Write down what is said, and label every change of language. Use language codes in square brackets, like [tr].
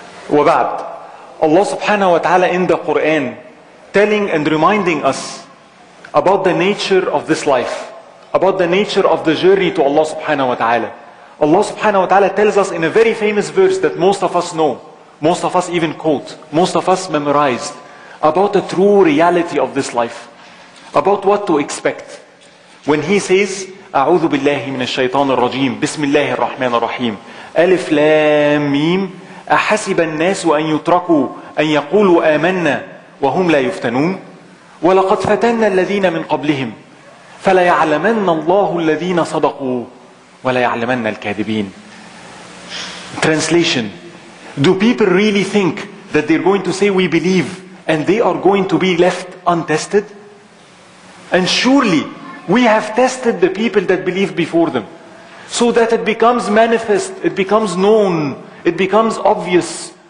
[en] وبعد. Allah subhanahu wa ta'ala in the Quran telling and reminding us about the nature of this life, about the nature of the journey to Allah subhanahu wa ta'ala. Allah subhanahu wa ta'ala tells us in a very famous verse that most of us know, most of us even quote, most of us memorized, about the true reality of this life, about what to expect. When He says, [ar] أعوذ بالله من الشيطان الرجيم بسم الله الرحمن الرحيم ألف لام ميم أحسب الناس أن يتركوا أن يقولوا آمنا وهم لا يفتنون ولقد فتنا الذين من قبلهم فليعلمن الله الذين صدقوا وَلَيَعْلَمَنَّ الْكَاذِبِينَ. [en] Translation. Do people really think that they're going to say we believe and they are going to be left untested? And surely we have tested the people that believed before them, so that it becomes manifest, it becomes known, it becomes obvious.